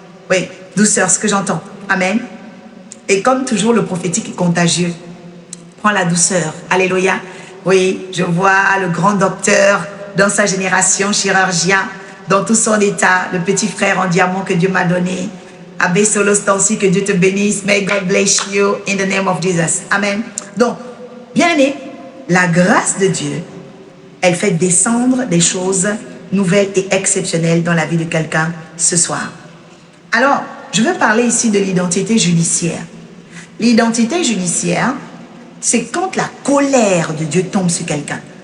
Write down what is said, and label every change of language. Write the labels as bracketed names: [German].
[French] Oui, douceur, ce que j'entends. Amen. Et comme toujours, le prophétique est contagieux. Prends la douceur. Alléluia. Oui, je vois le grand docteur dans sa génération, chirurgien, dans tout son état, le petit frère en diamant que Dieu m'a donné. Abbé Solostansi, que Dieu te bénisse. [English] May God bless you in the name of Jesus. [French] Amen. Donc, bien aimé, la grâce de Dieu, elle fait descendre des choses nouvelles et exceptionnelles dans la vie de quelqu'un ce soir. Alors, je veux parler ici de l'identité judiciaire. L'identité judiciaire, c'est quand la colère de Dieu tombe sur quelqu'un.